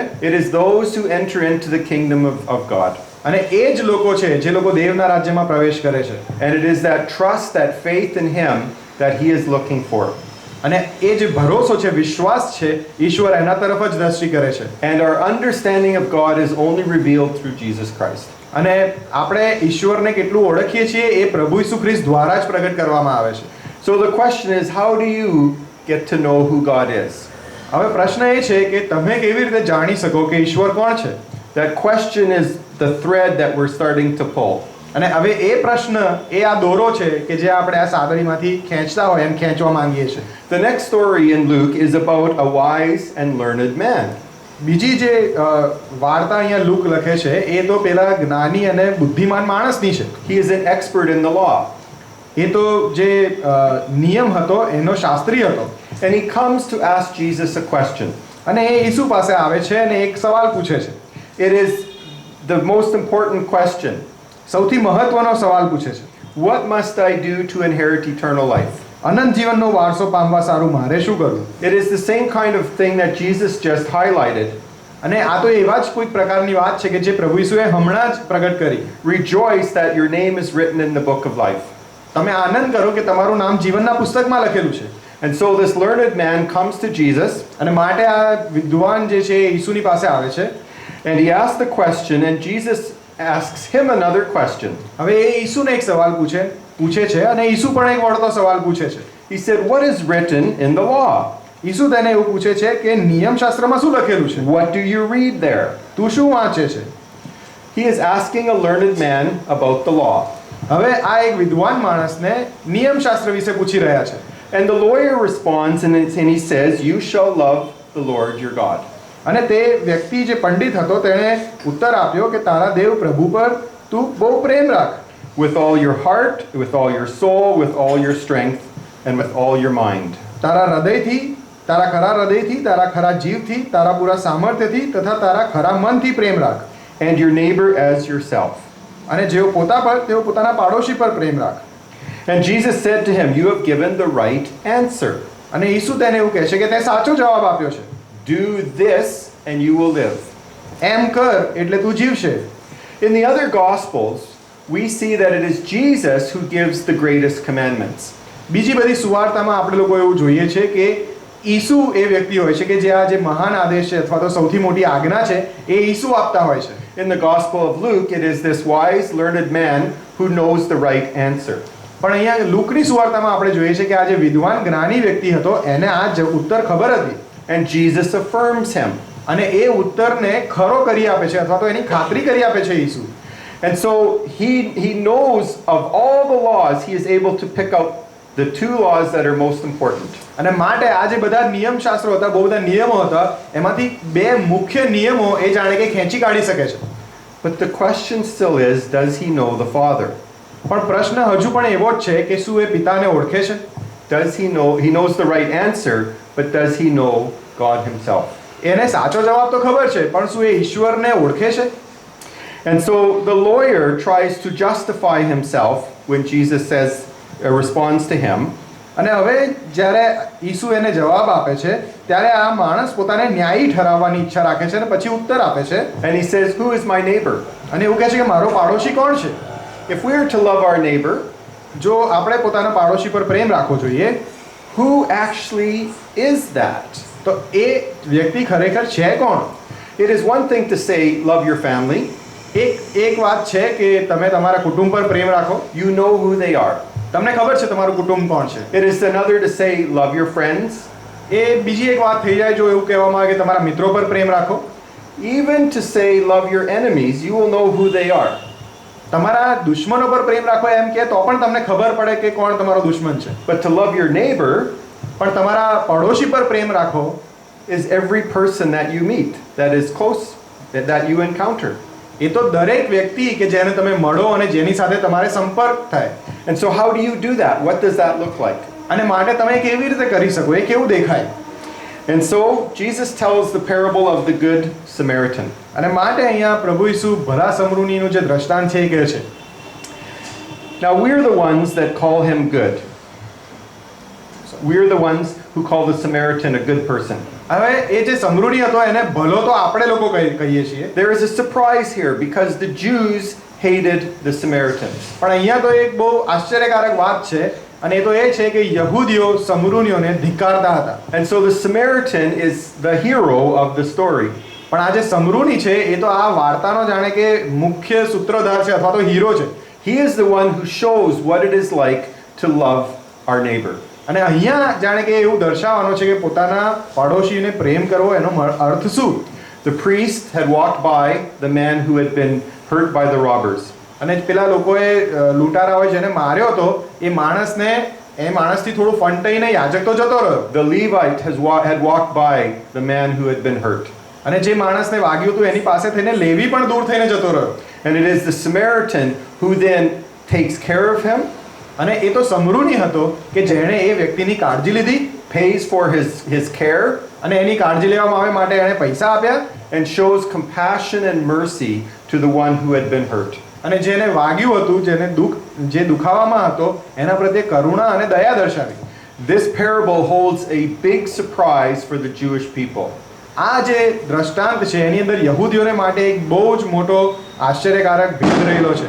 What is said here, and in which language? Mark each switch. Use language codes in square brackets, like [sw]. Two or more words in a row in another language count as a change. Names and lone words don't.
[en] it is those who enter into the kingdom of God. [gu] અને એ જ લોકો છે જે લોકો દેવના રાજ્યમાં પ્રવેશ કરે છે. [en] And it is that trust, that faith in Him that He is looking for. [gu] અને એ જે ભરોસો છે, વિશ્વાસ છે, ઈશ્વર એના તરફ જ દ્રષ્ટિ કરે છે. [en] And our understanding of God is only revealed through Jesus Christ. [gu] અને આપણે ઈશ્વરને કેટલું ઓળખીએ છીએ એ પ્રભુ ઈસુ ખ્રિસ્ત દ્વારા જ પ્રગટ કરવામાં આવે છે. [en] So the question is, how do you get to know who God is? [gu] હવે પ્રશ્ન એ છે કે તમે કેવી રીતે જાણી શકો કે ઈશ્વર કોણ છે? [en] That question is the thread that we're starting to pull. [gu] અને હવે એ પ્રશ્ન એ આ દોરો છે કે જે આપણે આ સાદડીમાંથી ખેંચતા હોય એમ ખેંચવા માંગીએ છીએ. [en] The next story in Luke is about a wise and learned man. [gu] બીજી જે વાર્તા અહીંયા લૂક લખે છે એ તો પેલા જ્ઞાની અને બુદ્ધિમાન માણસની છે. [en] He is an expert in the law. [gu] એ તો જે નિયમ હતો એનો શાસ્ત્રી હતો. [en] And he comes to ask Jesus a question. [gu] અને એ ઈસુ પાસે આવે છે અને એક સવાલ પૂછે છે. [en] It is the most important question. [gu] સૌથી મહત્વનો સવાલ પૂછે છે. [en] What must I do to inherit eternal life? [gu] અનંત જીવનનો વારસો પામવા સારું મારે શું કરવું? [en] It is the same kind of thing that Jesus just highlighted. [gu] અને આ તો એવા જ કોઈક પ્રકારની વાત છે કે જે પ્રભુ ઈસુએ હમણાં જ પ્રગટ કરી. [en] Rejoice that your name is written in the book of life. [gu] તમે આનંદ કરો કે તમારું નામ જીવનના પુસ્તકમાં લખેલું છે. [en] And so this learned man comes to Jesus [gu] અને માટે આ વિદ્વાન જે છે એ ઈસુની પાસે આવે છે. [en] and he asks the question, and Jesus asks him another question. [gu] હવે એ ઈસુને એક સવાલ પૂછે છે અને ઈસુ પણ એક વળતો સવાલ પૂછે છે. [en] He said, what is written in the law? [gu] ઈસુ તેને એવું પૂછે છે કે નિયમશાસ્ત્રમાં શું લખેલું છે? [en] What do you read there? [gu] તું શું વાંચે છે? [en] He is asking a learned man about the law. [gu] હવે આ એક વિદ્વાન માણસને નિયમશાસ્ત્ર વિશે પૂછી રહ્યા છે. [en] And the lawyer responds and he says, you shall love the Lord your God. [gu] અને તે વ્યક્તિ જે પંડિત હતો તેણે ઉત્તર આપ્યો કે તારા દેવ પ્રભુ પર તું બહુ પ્રેમ રાખ. [en] With all your heart, with all your soul, with all your strength, and with all your mind. [gu] તારા હૃદયથી, તારા ખરા હૃદયથી, તારા ખરા જીવથી, તારા પૂરા સામર્થ્યથી તથા તારા ખરા મનથી પ્રેમ રાખ. [en] And your neighbor as yourself. [gu] અને જેઓ પોતા પર તેઓ પોતાના પાડોશી પર પ્રેમ રાખ. [en] And Jesus said to him, you have given the right answer. [gu] અને ઈસુ તેને એવું કહે છે કે તે સાચો જવાબ આપ્યો છે. [en] Do this and you will live. [gu] એમ કર એટલે તું જીવશે. [en] In the other Gospels, we see that it is Jesus who gives the greatest commandments. [gu] બીજી બધી સુવાર્તામાં આપણે લોકો એવું જોઈએ છે કે ઈસુ એ વ્યક્તિ હોય છે કે જે આ જે મહાન આદેશ છે અથવા તો સૌથી મોટી આજ્ઞા છે એ ઈસુ આપતા હોય છે. [en] In the Gospel of Luke, it is this wise, learned man who knows the right answer. [gu] પણ અહીંયા લૂકની સુવાર્તામાં આપણે જોઈએ છે કે આ જે વિદ્વાન જ્ઞાની વ્યક્તિ હતો એને આ ઉત્તર ખબર હતી. [en] And Jesus affirms him. [gu] અને એ ઉત્તરને ખરો કરી આપે છે અથવા તો એની ખાતરી કરી આપે છે ઈસુ. [en] And so he knows of all the laws, he is able to pick out the two laws that are most important. [gu] અને માટે આ જે બધા નિયમશાસ્ત્રો હતા, બહુ બધા નિયમો હતા, એમાંથી બે મુખ્ય નિયમો એ જાણે કે ખેંચી કાઢી શકે છે. [en] But the question still is, does he know the Father? [gu] પણ પ્રશ્ન હજુ પણ એવો જ છે કે શું એ પિતાને ઓળખે છે? [en] Does he know? He knows the right answer, but does he know God himself? [gu] એને સાચો જવાબ તો ખબર છે, પણ શું એ ઈશ્વરને ઓળખે છે? [en] And so the lawyer tries to justify himself when Jesus responds to him. [gu] અને હવે જ્યારે ઈસુ એને જવાબ આપે છે ત્યારે આ માણસ પોતાને ન્યાયી ઠરાવવાની ઈચ્છા રાખે છે અને પછી ઉત્તર આપે છે. [en] And he says, who is my neighbor? [gu] અને એવું કહે છે કે મારો પાડોશી કોણ છે? [en] If we are to love our neighbor, [gu] જો આપણે પોતાના પાડોશી પર પ્રેમ રાખવો જોઈએ, [en] who actually is that? [gu] તો એ વ્યક્તિ ખરેખર છે કોણ? [en] It is one thing to say, love your family. [gu] એક વાત છે કે તમે તમારા કુટુંબ પર પ્રેમ રાખો. [en] You know who they are. [gu] તમને ખબર છે તમારું કુટુંબ કોણ છે. [en] It is another to say, love your friends. [gu] એ બીજી એક વાત થઈ જાય જો એવું કહેવામાં આવે કે તમારા મિત્રો પર પ્રેમ રાખો. [en] Even to say, love your enemies, you will know who they are. [gu] તમારા દુશ્મનો પર પ્રેમ રાખો એમ કે તો પણ તમને ખબર પડે કે કોણ તમારો દુશ્મન છે. [en] But to love your neighbor [gu] પણ તમારા પડોશી પર પ્રેમ રાખો [en] is every person that you meet, that is close, that you encounter. [gu] એ તો દરેક વ્યક્તિ કે જેને તમે મળો અને જેની સાથે તમારે સંપર્ક થાય. [en] And so how do you do that? What does that look like? [gu] અને માટે તમે કેવી રીતે કરી શકો? એ કેવું દેખાય? [en] And so Jesus tells the parable of the Good Samaritan. [gu] અને માટે અહીંયા પ્રભુ ઈસુ ભલા સમરૂનીનું જે દ્રષ્ટાંત છે એ કહે છે. [en] Now we're the ones that call him good. We're the ones who call the Samaritan a good person. [gu] હવે એ જે સમરૂની હતો એને ભલો તો આપણે લોકો કહીએ છીએ. [en] There is a surprise here because the Jews hated the Samaritans. [gu] પણ અહીંયા તો એક બહુ આશ્ચર્યકારક વાત છે અને એ તો એ છે કે યહૂદીઓ સમરૂનીઓને ધિક્કારતા હતા. [en] And so the Samaritan is the hero of the story. [gu] પણ આ જે સમરૂની છે એ તો આ વાર્તાનો જાણે કે મુખ્ય સૂત્રધાર છે અથવા તો હીરો છે. [en] He is the one who shows what it is like to love our neighbor. [gu] અને અહીંયા જાણે કે એવું દર્શાવવાનો છે કે પોતાના પાડોશીને પ્રેમ કરવો એનો અર્થ શું? [en] The priest had walked by the man who had been hurt by the robbers. [gu] અને પેલા લોકોએ લૂંટારાઓએ જેને માર્યો હતો એ માણસથી થોડું ફંટાઈને યાજક તો જતો રહ્યો. [en] The Levite had walked by the man who had been hurt. [gu] અને જે માણસને વાગ્યું હતું એની પાસે થઈને લેવી પણ દૂર થઈને જતો રહ્યો. [en] And it is the Samaritan who then takes care of him, [gu] અને એ તો સમરૂની હતો કે જેણે એ વ્યક્તિની કાળજી લીધી, [en] pays for his care, [gu] અને એની કાળજી લેવામાં આવે માટે એણે પૈસા આપ્યા, [en] and shows compassion and mercy to the one who had been hurt. [gu] અને જેને વાગ્યું હતું, જે દુખાવામાં હતો એના પ્રત્યે કરુણા અને દયા દર્શાવી. [en] This parable holds a big surprise for the Jewish people. [gu] આ જે દ્રષ્ટાંત છે એની અંદર યહૂદીઓને માટે એક બહુ જ મોટો આશ્ચર્યકારક ભેદ રહેલો છે.